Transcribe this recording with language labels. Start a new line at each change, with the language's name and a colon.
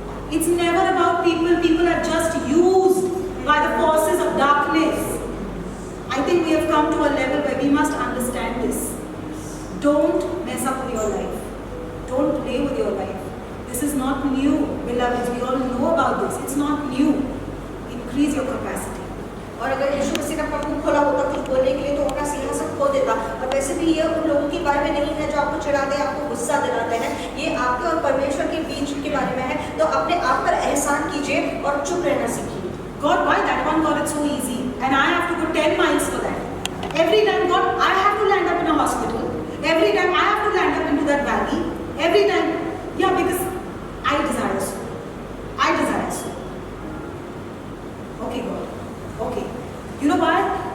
English: It's never about people. People are just used by the forces of darkness. I think we have come to a level where we must understand this. Don't mess up with your life. Don't play with your life. This is not new, beloveds. We all know about this. It's not new. Increase your capacity.
Hindi: और अगर यीशु मसीह ने अपना मुंह खोला होता कुछ बोलने के लिए तो अपना सिंहासन खो देता। और वैसे भी ये उन लोगों के बारे में नहीं है जो आपको चिढ़ाते हैं, आपको गुस्सा दिलाते हैं। ये आपके और परमेश्वर के बीच के बारे में है। तो अपने आप पर एहसान कीजिए और चुप रहना सीखिए।
English: God, why that one got it so easy? And I have to go 10 miles for that. Every time, God, I have to land up in a hospital. Every time I have to land up into that valley. Every time, yeah, because I desire so. I desire so. Okay, God. Okay. You know why?